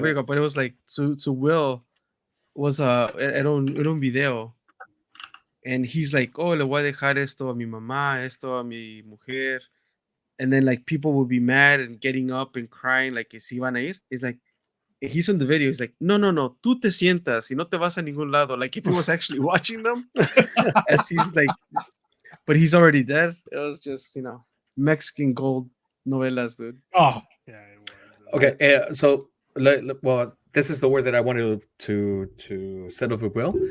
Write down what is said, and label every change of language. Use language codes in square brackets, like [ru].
[en] a video, but it was like to Will was [es] era un video, [en] and he's like, oh, [es] le voy a dejar esto a mi mamá, esto a mi mujer, [en] and then like people will be mad and getting up and crying like [es] que si van a ir. [en] He's like, he's in the video. He's like, [es] no, no, no, tú te sientas y no te vas a ningún lado. [en] Like if he was actually watching them, as he's like, but he's already dead. It was just Mexican gold novelas, dude. Oh, yeah. It was, dude. Okay, so well, this is the word that I wanted to settle with Will.